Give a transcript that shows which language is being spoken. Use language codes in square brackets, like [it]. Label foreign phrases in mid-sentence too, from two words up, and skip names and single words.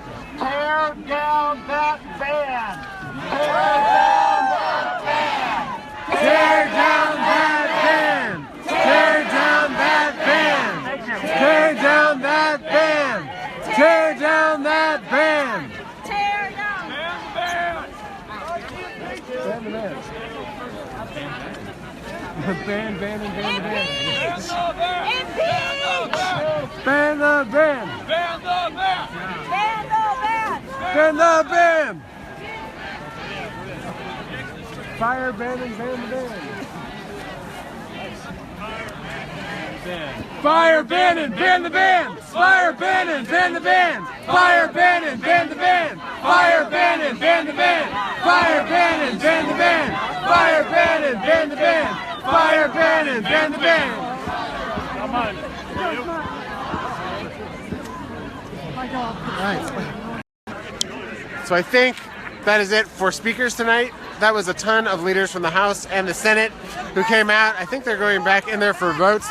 [en] Tear down that ban. Tear down that ban. Tear down that ban! Tear down that ban! Tear down that ban! Tear down. Ban, ban, and ban, ban. Impeach! Ban the ban! Ban the ban! Ban the ban! Fire ban and ban the ban. Fire ban and ban the ban! Fire ban and ban the ban! Fire ban and ban the ban! Fire ban and ban the ban! Fire ban and ban the ban! Fire ban and ban the ban! Fire ban and ban the ban! Come on. Right. So I think that is it for speakers tonight. That was a ton of leaders from the House and the Senate who came out. I think they're going back in there for votes.